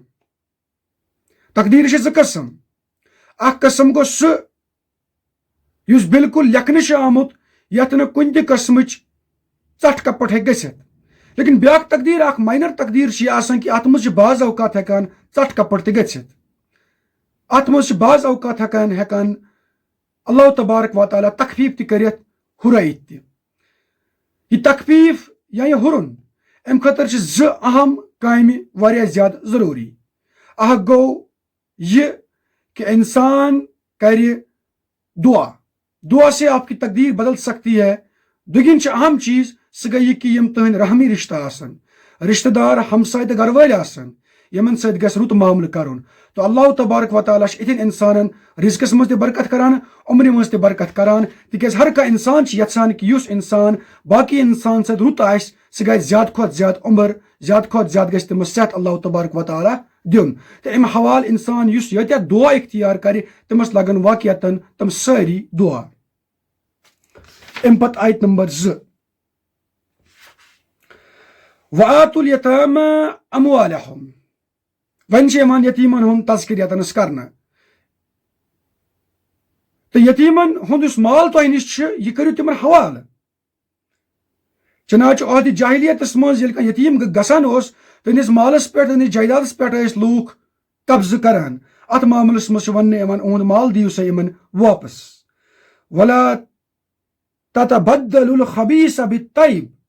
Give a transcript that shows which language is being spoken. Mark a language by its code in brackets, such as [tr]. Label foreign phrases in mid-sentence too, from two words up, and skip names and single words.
[ks] تقدیٖر چھِ زٕ قٕسم اکھ قٕسم گوٚو سُہ یُس بالکل لیکھنہٕ چھُ آمُت یتھ نہٕ کُنہِ تہِ قٕسمٕچ ژٹھ کپٹ ہیٚکہِ گٔژھِتھ لیکن بیاکھ تقدیٖر اکھ ماینر تقدیٖر چھِ یہِ آسان کہ اتھ منٛز چھِ بعض اوقات ہیٚکان ژٹھ کپٹ تہِ گٔژھِتھ اتھ منٛز چھِ بعض اوقات ہیٚکان اللہ تبارک و تعالیٰ تخفیٖف تہِ کٔرِتھ ہُرٲیِتھ تہِ یہ تخفیٖف یا یہ ہُرُن امہِ خٲطرٕ چھِ زٕ اہم کامہِ واریاہ زیادٕ ضروٗری اکھ گوٚو یہ کہ انسان کرِ دعا [ur] سے آپ کی تقدیر بدل سکتی ہے دوٚیِم چھِ اہم چیٖز سُہ گٔے یہِ کہ یِم تُہنٛدۍ رحمی رشتہٕ آسن رشتہٕ دار ہمساے تہٕ گرٕ [ks] وٲلۍ آسن یِمن سۭتۍ گژھِ رُت معاملہٕ کرُن تو اللہ تبارک و تعالیٰ چھِ یِتھٮ۪ن انسانن رزقس منٛز تہِ برکت کران عمرِ منٛز تہِ برکت کران تِکیٛازِ ہر کانٛہہ انسان چھِ یژھان کہ یُس انسان باقی انسان سۭتۍ رُت آسہِ سُہ گژھِ زیادٕ کھۄتہٕ زیادٕ عمر زیادٕ کھۄتہٕ زیادٕ گژھِ تٔمِس صحت اللہ تبارک و تعالیٰ دیُن تہٕ امہِ حوالہٕ انسان یُس ییٖتیٛاہ دعا اختیار کرِ تٔمِس لگن واقعتن تِم سٲری دعا امہِ پتہٕ آیت نمبر 2 [ar] وآتوا اليتامى أموالهم [ks] وۄنۍ چھِ یِوان یتیٖمن ہُنٛد [ar] تذکر یتنس کرنہٕ تہٕ یتیٖمن ہُنٛد [ks] یُس مال تۄہہِ نِش چھُ یہِ کٔرِو تِمن حوالہٕ چنانچہ عہدِ جاہلیتس منٛز ییٚلہِ کانٛہہ یتیٖم گژھان اوس تہنٛدِس مالس پٮ۪ٹھ تہنٛدِس جایدادس پٮ۪ٹھ ٲسۍ لوٗکھ قبضہٕ کران اتھ معاملس منٛز چھُ وننہٕ یِوان اُہُنٛد مال دِیِو سا یِمن واپس [ar] ولا تتبدلوا الخبیث بالطیب